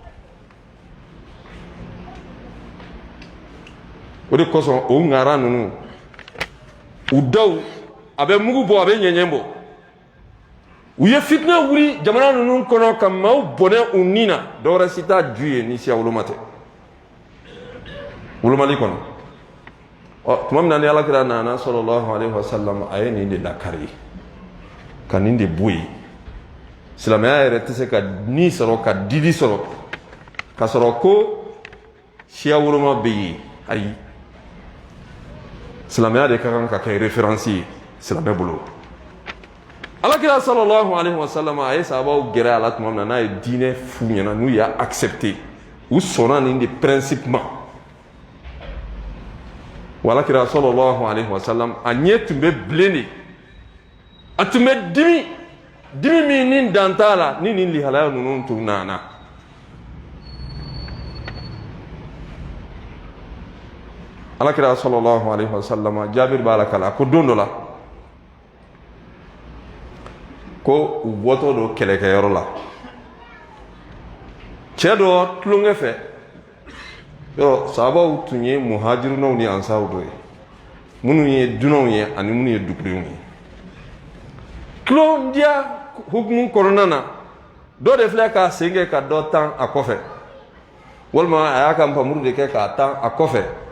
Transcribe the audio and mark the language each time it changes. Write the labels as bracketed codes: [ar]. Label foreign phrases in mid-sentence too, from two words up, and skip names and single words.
[bm] o de kosɔn o ŋara ninnu u daw a bɛ mugu bɔ a bɛ ɲɛɲɛ bɔ u ye fitinɛ wuli jamana ninnu kɔnɔ ka maaw bɔnɛ u nin na dɔwɛrɛ si t'a ju ye ni siya woloma tɛ wolomali kɔnɔ tuma min na ni Alakira nana [ar] صلى الله عليه وسلم [bm] a ye nin de lakari ka nin de bɔ yen silamɛya yɛrɛ tɛ se ka ni sɔrɔ ka didi sɔrɔ ka sɔrɔ ko siya woloma bɛ yen ayi silamɛya de ka kan ka kɛ référence ye silamɛ bolo Alakira [ar] صلى الله عليه وسلم [bm] a ye sahabaw gɛrɛ a la tuma min na n'a ye diinɛ f'u ɲɛna n'u y'a accepté u sɔnna nin de principe ma wa Alakira [ar] صلى الله عليه وسلم [bm] a ɲɛ tun bɛ bilen de a tun bɛ dimi min ni dan t'a la ni nin lihalaya ninnu tun nana Alakira [ar] صلى الله عليه وسلم [bm] Jabir b'a la kala ko don dɔ la ko u bɔtɔ don kɛlɛkɛyɔrɔ la cɛ dɔ tulonkɛ fɛ yɔrɔ sahabaw tun ye muhajirinaw ni ansaw dɔ ye minnu ye dunanw ye ani minnu ye dugudenw ye tulon diya hukumu kɔnɔna na dɔ de filɛ k'a sen kɛ ka dɔ tan a kɔfɛ walima a y'a ka npamuru de kɛ k'a tan a kɔfɛ